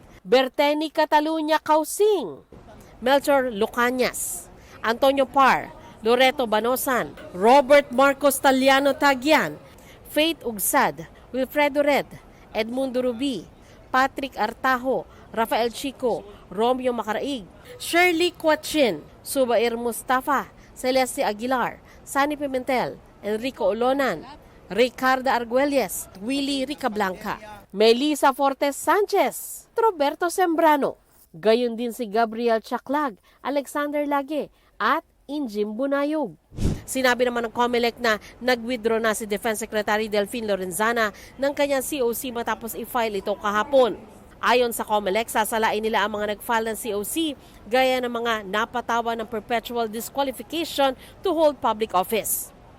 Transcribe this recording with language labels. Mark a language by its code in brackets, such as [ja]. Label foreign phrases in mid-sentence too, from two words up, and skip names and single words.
[tl] III, Berteni Catalunya Causing, Melchor Lucanias, Antonio Par, Loreto Banosan, Robert Marcos Taliano Tagian, Faith Ugsad, Wilfredo Red, Edmundo Rubi, Patrick Artajo, Rafael Chico, Romeo Macaraig, Shirley Quachin, Subair Mustafa, Celeste Aguilar, Sani Pimentel, Enrico Olonan, Ricardo Arguelles, Willie Ricablanca, Melissa Fortes Sanchez, Roberto Sembrano, gayon din si Gabriel Chaklag, Alexander Lage at Injim Bunayog. Sinabi naman ng COMELEC na nag-withdraw na si [en] Defense Secretary [tl] Delfin Lorenzana ng kanyang COC matapos i-file ito kahapon. Ayon sa COMELEC, sasalain nila ang mga nag-file ng COC gaya ng mga napatawan ng [en] perpetual disqualification to hold public office.